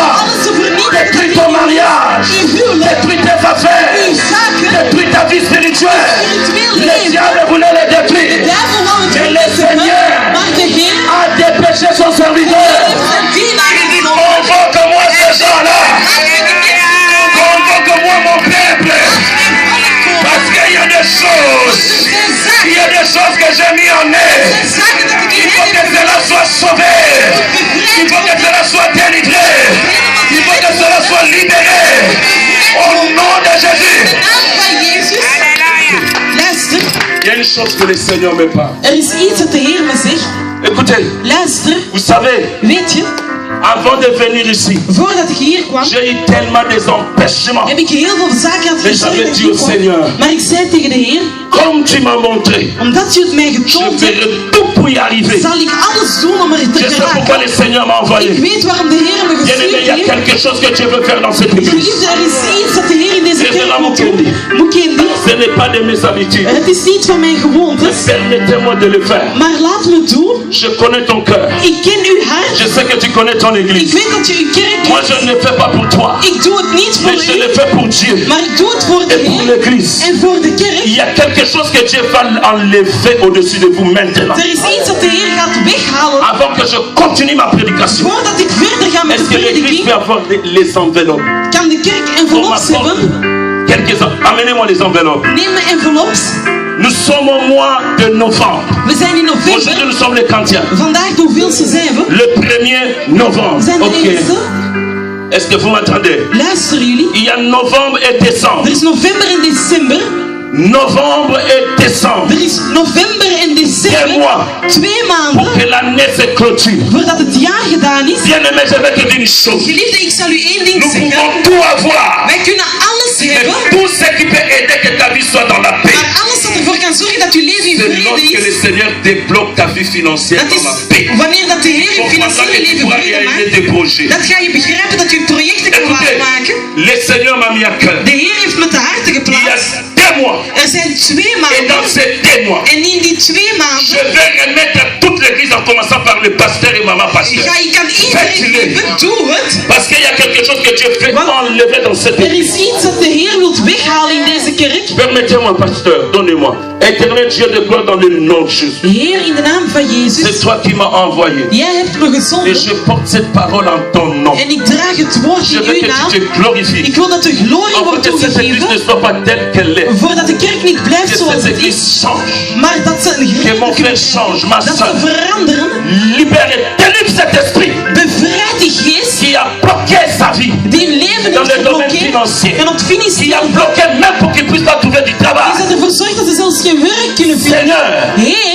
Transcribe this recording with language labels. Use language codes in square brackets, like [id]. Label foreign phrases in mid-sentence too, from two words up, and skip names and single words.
[fr] Détruire ton mariage, détruire tes affaires, détruire ta vie spirituelle. Le diable voulait le détruire. Mais le Seigneur [nl] Maar de Heer [fr] a dépêché son serviteur. [nl] heeft zijn dienaar gezocht. [fr] Convoque-moi ces gens-là. Convoque-moi mon peuple. Parce qu'il y a des choses. Il y a des choses que j'ai mis en eux. Il faut que cela soit sauvé. Il faut que cela soit délivré. Il faut que cela soit libéré. Au nom de Jésus. [nl] Luister, [fr] Il y a une chose que le Seigneur me parle. [nl] er is iets dat de Heer me zegt. [fr] Écoutez, [nl] Luister, [fr] vous savez, [nl] weet je, [fr] avant de venir ici, [nl] voordat ik hier kwam, [fr] j'ai eu tellement des empêchements. [nl] heb ik heel veel zaken aan het [fr] Mais j'avais dit au Seigneur, [nl] Maar ik zei tegen de Heer, [fr] comme tu m'as montré, [nl] omdat u het mij [fr] je [nl] getoond hebt, [fr] ferai tout pour y arriver. [nl] zal ik alles doen om er te [fr] Je sais pourquoi [nl] geraken. [fr] le Seigneur m'a [nl] Ik [fr] envoyé. [nl] weet waarom de Heer me [fr] Bien aimé, il y [nl] gestuurd [fr] a [nl] heeft. [fr] quelque chose que Dieu veut faire dans cette église. [nl] Geliefde, er is iets dat de Heer in deze [fr] C'est [nl] kerk [fr] cela, [nl] moet doen. [fr] Mukendi. [nl] Mukendi, [fr] Ce n'est pas de mes habitudes. [nl] het is niet van mijn gewoontes, [fr] Permettez-moi de le faire. [nl] maar laat me het doen. [fr] Je connais ton cœur. [nl] Ik ken uw hart. [fr] Je sais que tu connais ton [nl] Ik [fr] église. [nl] weet dat je uw kerk [fr] Moi, [nl] kent. [fr] je ne le fais pas pour toi. [nl] Ik doe het niet voor [fr] Mais je [nl] u, [fr] le fais pour Dieu. [nl] maar ik doe het voor de [fr] Et pour [nl] Heer [fr] l'église. [nl] en voor de kerk. [fr] Il y a quelque chose que Dieu va enlever au-dessus de vous maintenant. [nl] Er is iets dat de Heer gaat weghalen [fr] Avant que je continue ma prédication. [nl] voordat ik verder ga met de [fr] Est-ce que l'église [nl] prediking. [fr] peut avoir les enveloppes? [nl] Kan de kerk [fr] On [nl] envelops hebben? [fr] m'apporte quelques Amenez-moi les enveloppes. [nl] Neem me envelops. [fr] Nous sommes au mois de novembre. [nl] We zijn in [fr] Aujourd'hui, [nl] november. [fr] nous sommes les quantiens. [nl] Vandaag de hoeveelste zijn we? [fr] Le 1er [nl] We [fr] novembre. [nl] zijn de [fr] Ok. [nl] eerste. [fr] Est-ce que vous m'entendez? [nl] Luisteren jullie? [fr] Il y a novembre et décembre. [nl] Er is november en december. [fr] Novembre et décembre. [nl] Er is november en [fr] Deux [nl] december. [fr] mois [nl] 2 [fr] pour [nl] maanden [fr] que l'année se clôture. [nl] voordat het jaar gedaan is. [fr] Bien aimé, je vais te dire une chose. [nl] Geliefde, ik zal u één ding [fr] Nous [nl] zeggen. [fr] pouvons tout avoir. [nl] Wij kunnen alles [fr] Mais [nl] hebben. [fr] tout ce qui peut aider que ta vie soit dans la paix. [nl] Maar alles wat ervoor kan zorgen dat uw leven in [fr] C'est [nl] vrede [fr] lorsque le [nl] is. [fr] Seigneur débloque ta vie financière [nl] Dat [fr] dans la [nl] is [fr] paix. [nl] wanneer dat de Heer [fr] Tu [nl] uw [fr] comprendras [nl] financiële [fr] que tu [nl] leven [fr] pourras [nl] vrede [fr] réaliser [nl] maakt. [fr] tes projets. [nl] Dat ga je begrijpen dat u projecten kan [fr] Écoutez, [nl] waarmaken. [fr] le Seigneur m'a mis à cœur. [nl] De Heer heeft met de harten [fr] Il y a [nl] geplaatst. [fr] 2 mois. [nl] Er zijn 2 [fr] Et [nl] maanden. [fr] dans ces 2 mois, [nl] En in die 2 [fr] je [nl] maanden [fr] vais remettre à toute l'église en commençant par le pasteur et maman pasteur. [nl] ga ik aan iedereen geven, doe het. [fr] Parce qu'il y a quelque chose que Dieu fait enlever dans cette [nl] Er [fr] église. [nl] is iets dat de Heer wilt weghalen in deze kerk. [fr] Permettez-moi, pasteur, donnez-moi. Éternel Dieu de gloire dans le nom de Jésus. [nl] Heer, in de naam van [fr] C'est [nl] Jezus, [fr] toi qui m'as envoyé. [nl] jij hebt me [fr] Et [nl] gezonden. [fr] je porte cette parole en ton nom. [nl] En ik draag het woord [fr] Je [nl] in [fr] veux [nl] uw [fr] que [nl] naam. [fr] tu te glorifies. [nl] Ik wil dat de glorie [fr] Afin [nl] wordt [fr] que cette église ne [nl] toegegeven. [fr] soit pas telle qu'elle est. [nl] Voordat de kerk niet blijft [fr] Que [nl] zoals [fr] cette [nl] het is, [fr] église change. [nl] maar dat ze een [fr] Que mon frère [nl] geest [fr] change, ma [nl] dat [fr] soeur. [nl] ze veranderen. [fr] Libère et délivre cet esprit [nl] Bevrijd die geest [fr] qui a bloqué sa vie [nl] die hun leven [fr] dans [nl] heeft [fr] le domaine [nl] geblokkeerd [fr] financier. [nl] en op het [fr] Qui a [nl] financiële [fr] bloqué même pour qu'il puisse pas trouver du [nl] is [fr] travail. [nl] dat ervoor zorgt dat ze zelfs geen werk kunnen vinden. [fr] Seigneur, [nl] Heer,